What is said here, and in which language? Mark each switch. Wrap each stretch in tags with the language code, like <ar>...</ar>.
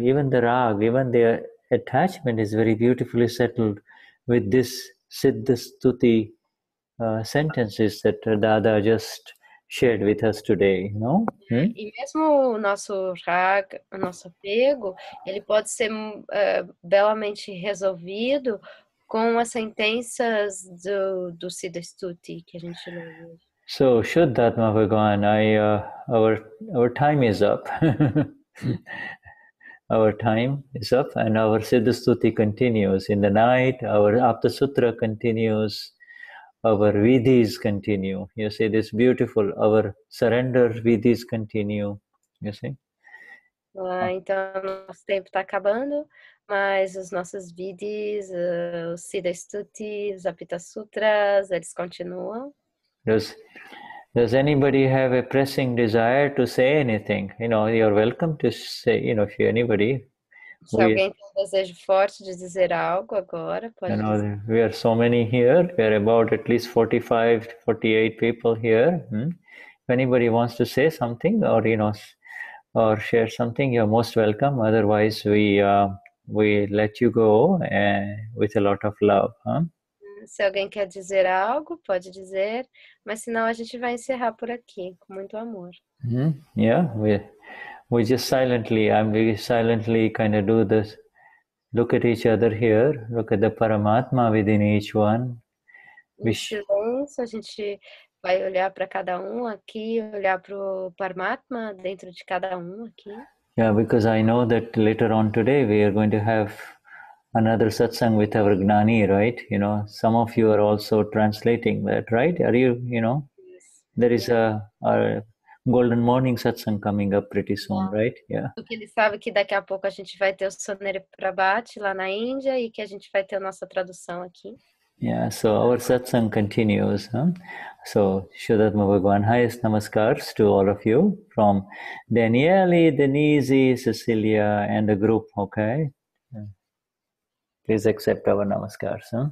<en>Even the rag, even the attachment is very beautifully settled with this Siddha Stuti sentences that Dada just shared with us today,</en> <pt>E mesmo o nosso rag, o nosso apego, ele pode ser belamente resolvido com as sentenças do Siddha Stuti que a gente leu hoje.</pt> <en>So, Shuddha Bhagwan, our time is up. Our time is up and our Siddha Stuti continues. In the night, our Apta Sutra continues. Our vidhis continue. You see, this beautiful, our surrender vidhis continue. You see?</en> <pt>Então, nosso tempo está acabando, mas os nossos vidhis, os Siddha Stuti, os Apta Sutras, eles continuam.</pt> <en>Does anybody have a pressing desire to say anything? You're welcome to say, if anybody.</en> <pt>Se alguém tem desejo forte de dizer algo agora, pode dizer.</pt> <en>We are so many here. We are about at least 45, 48 people here. If anybody wants to say something or share something, you're most welcome. Otherwise, we let you go with a lot of love.</en> <pt>Se alguém quer dizer algo, pode dizer, mas senão a gente vai encerrar por aqui, com muito amor.</pt> <en>Yeah, we just silently kind of do this. Look at each other here. Look at the Paramatma within each one.</en> <pt>Em silêncio, a gente vai olhar para cada um aqui, olhar para o Paramatma dentro de cada um aqui.</pt> <en>Yeah, because I know that later on today we are going to have another satsang with our Gnani, right? Some of you are also translating that, right? Are you, there is Golden Morning Satsang coming up pretty soon, right? Yeah.</en> <pt>Porque ele sabe que daqui a pouco a gente vai ter o Sonere Prabhat lá na Índia e que a gente vai ter a nossa tradução aqui.</pt> <en>Yeah, so our satsang continues. So, Shuddhatma Bhagwan, highest namaskars to all of you from Danielli, Denize, Cecilia, and the group, okay? Please accept our namaskars.</en>